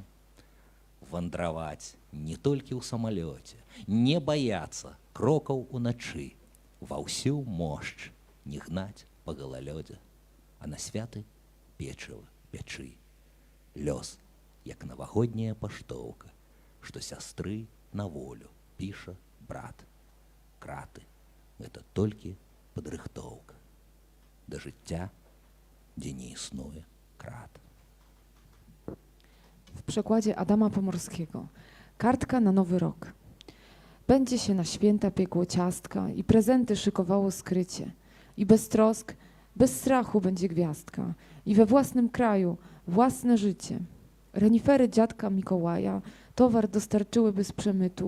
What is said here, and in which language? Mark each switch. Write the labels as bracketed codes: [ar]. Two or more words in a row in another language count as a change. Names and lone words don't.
[be] Вандраваць не толькі ў самалёце, не баяцца крокаў уначы, ва ўсю мошч не гнаць па галалёдзе, а на святы печыва пячы. Лёс, як навагодняя паштоўка, што сястры на волю піша брат. Краты — гэта толькі падрыхтоўка да жыцця, дзе не існуе krat. [pl] W przekładzie Adama Pomorskiego. Kartka na Nowy Rok. Będzie się na święta piekło ciastka i prezenty szykowało skrycie. I bez trosk, bez strachu będzie gwiazdka. I we własnym kraju własne życie. Renifery dziadka Mikołaja towar dostarczyłyby z przemytu.